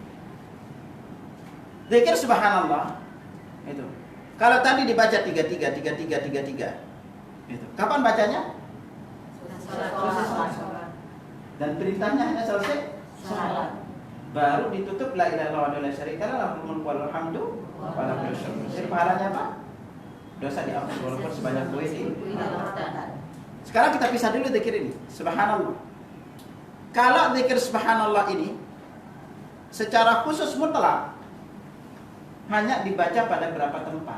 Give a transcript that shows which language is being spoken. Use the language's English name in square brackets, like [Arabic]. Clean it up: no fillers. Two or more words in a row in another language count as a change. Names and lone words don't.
[Indonesian] Zikir subhanallah itu. Kalau tadi dibaca 33. Itu. Kapan bacanya? Dan perintahnya hanya selesai salat. Baru ditutup [Arabic] لا إله إلا الله ولا شريك له له الملك وله الحمد ولا كل شيء. [Indonesian] Jadi pahalanya apa? Dosa diampuni walaupun sebanyak buih di. Sekarang kita pisah dulu zikir ini. Subhanallah. Kalau zikir subhanallah ini secara khusus mutlak hanya dibaca pada beberapa tempat.